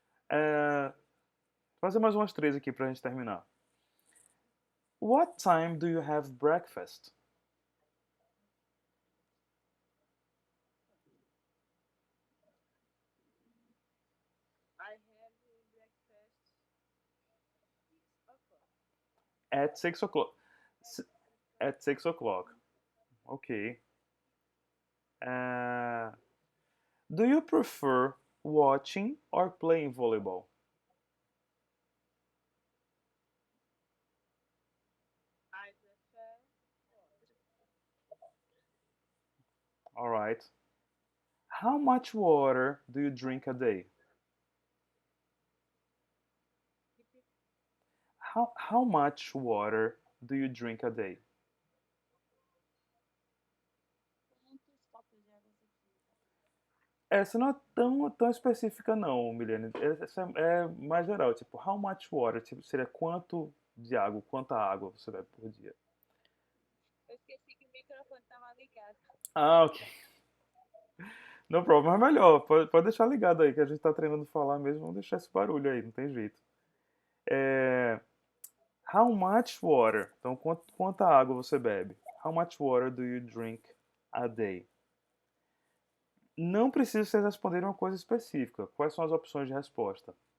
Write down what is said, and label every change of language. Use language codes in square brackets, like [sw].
[pt] É, fazer mais umas três aqui pra gente terminar. [en] What time do you have breakfast? I have breakfast 6 o'clock. At 6 o'clock. At 6 o'clock. Ok. Uh, do you prefer watching or playing volleyball? I prefer Alright. How much water do you drink a day? repeat. How much water do you drink a day? [pt] Quantos copos de água você precisa? Essa não é tão específica não, Milene. Essa é mais geral, tipo, [en] how much water? [pt] Tipo, seria quanto de água, quanta água você bebe por dia? Eu esqueci que o microfone estava ligado. Ah, ok. No problem, mas melhor, pode deixar ligado aí, que a gente tá treinando falar mesmo, vamos deixar esse barulho aí, não tem jeito. É, [en] how much water? [pt] Então, quanta água você bebe? [en] How much water do you drink a day? [pt] Não precisa vocês responderem uma coisa específica. Quais são as opções de resposta?